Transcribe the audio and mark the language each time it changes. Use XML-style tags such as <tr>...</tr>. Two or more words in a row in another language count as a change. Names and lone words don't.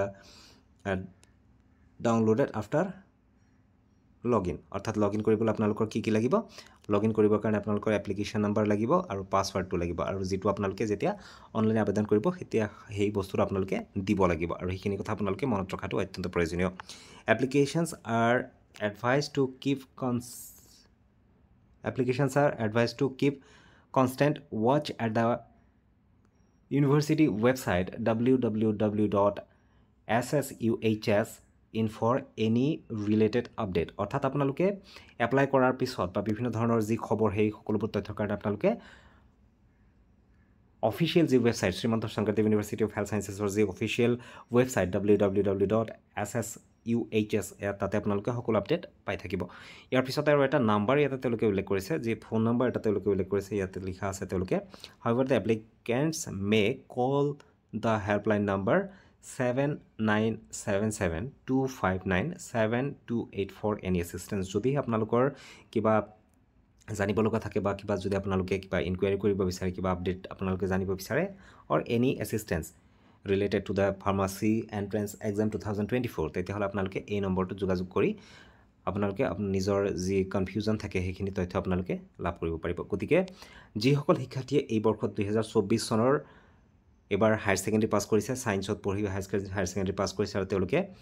<en>downloaded after log in</en> <as>অৰ্থাৎ</as> <en>log in</en> <as>কৰিবলৈ আপোনালোকৰ কি কি লাগিব</as> <en>log in</en> <as>কৰিবৰ কাৰণে আপোনালোকৰ</as> <en>application number</en> <as>লাগিব আৰু পাছৱৰ্ডটো লাগিব আৰু যিটো আপোনালোকে যেতিয়া অনলাইন আবেদন কৰিব তেতিয়া সেই বস্তুটো আপোনালোকে দিব লাগিব আৰু সেইখিনি কথা আপোনালোকে মনত ৰখাটো অত্যন্ত প্ৰয়োজনীয়</as> <en>applications are advised to keep constant watch at the university website www.ssuhs.in for any related update</en> <as>অৰ্থাৎ আপোনালোকে এপ্লাই কৰাৰ পিছত বা বিভিন্ন ধৰণৰ যি খবৰ সেই সকলোবোৰ তথ্যৰ কাৰণে আপোনালোকে অফিচিয়েল যি ৱেবছাইট শ্ৰীমন্ত শংকৰদেৱ ইউনিভাৰ্চিটি অফ হেল্থ ছায়েন্সেছৰ যি অফিচিয়েল ৱেবছাইট www.ssuhs তাতে আপোনালোকে সকলো আপডেট পাই থাকিব ইয়াৰ পিছতে আৰু এটা নাম্বাৰ ইয়াতে তেওঁলোকে উল্লেখ কৰিছে যি ফোন নম্বৰ এটা তেওঁলোকে উল্লেখ কৰিছে ইয়াতে লিখা আছে তেওঁলোকে</as> <en>however the applicants may call the helpline number</en> <as>7977-259-7284</as> <en>for any assistance</en> <as>যদি আপোনালোকৰ কিবা জানিব লগা থাকে বা কিবা যদি আপোনালোকে কিবা ইনকুৱাৰি কৰিব বিচাৰে কিবা আপডেট আপোনালোকে জানিব বিচাৰে</as> <en>or any assistance related to the pharmacy entrance exam 2024</en> <as>তেতিয়াহ'লে আপোনালোকে এই নম্বৰটোত যোগাযোগ কৰি আপোনালোকে নিজৰ যি কনফিউজন থাকে সেইখিনি তথ্য আপোনালোকে লাভ কৰিব পাৰিব গতিকে যিসকল শিক্ষাৰ্থীয়ে এই বৰ্ষত 2024 চনৰ এবাৰ</as> <en>higher secondary</en> <as>পাছ কৰিছে ছায়েন্সত পঢ়ি</as> <en>higher secondary</en> <as>পাছ কৰিছে আৰু তেওঁলোকে</as>